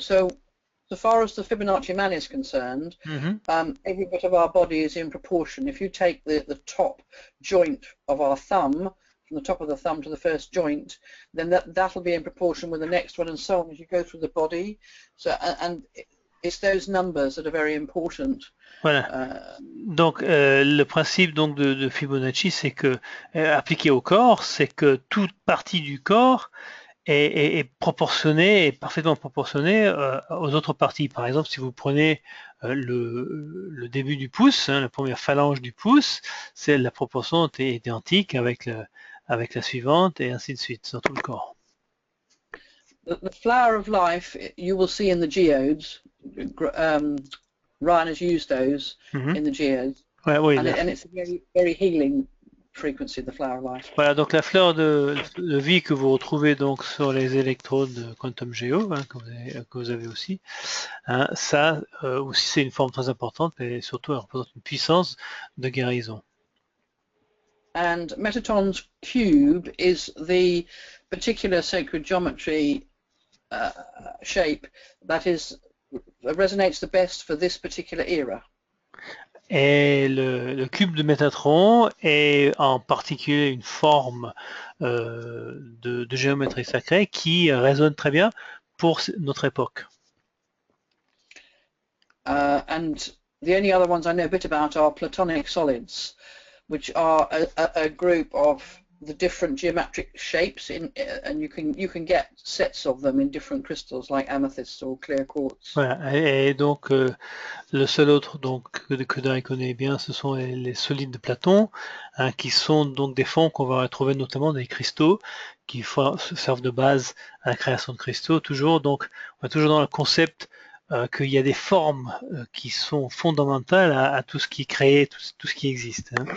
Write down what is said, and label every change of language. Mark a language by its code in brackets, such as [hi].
[en] So so far as the Fibonacci man is concerned, every bit of our body is in proportion. If you take the top joint of our thumb, from the top of the thumb to the first joint, then that'll be in proportion with the next one, and so on as you go through the body. So, and it's those numbers that are very important. [fr] Voilà. Donc le principe donc de Fibonacci, c'est que appliqué au corps, c'est que toute partie du corps est proportionnée, est parfaitement proportionnée aux autres parties. Par exemple, si vous prenez le début du pouce, la première phalange du pouce, c'est la proportion est identique avec la suivante et ainsi de suite dans tout le corps. [en] The flower of life you will see in the geodes. Ryan has used those in the geodes, [fr] ouais, oui, [en] and it's a very, very healing frequency, the flower of life. [fr] Voilà, donc la fleur de vie que vous retrouvez donc sur les électrodes de Quantum Geo, que vous avez aussi, ça aussi c'est une forme très importante, mais surtout elle représente une puissance de guérison. [en] And Metatron's cube is the particular sacred geometry shape that resonates the best for this particular era. [fr] Et le cube de Métatron est en particulier une forme de géométrie sacrée qui résonne très bien pour notre époque. [en] And the only other ones I know a bit about are Platonic solids, which are a group of the different geometric shapes and you can get sets of them in different crystals like amethyst or clear quartz. [fr] Voilà. Et donc le seul autre donc que Dai connaît bien, ce sont les solides de Platon, qui sont donc des fonds qu'on va retrouver notamment dans les cristaux qui servent de base à la création de cristaux. Toujours donc on est toujours dans le concept qu'il y a des formes qui sont fondamentales à tout ce qui est créé, tout ce qui existe.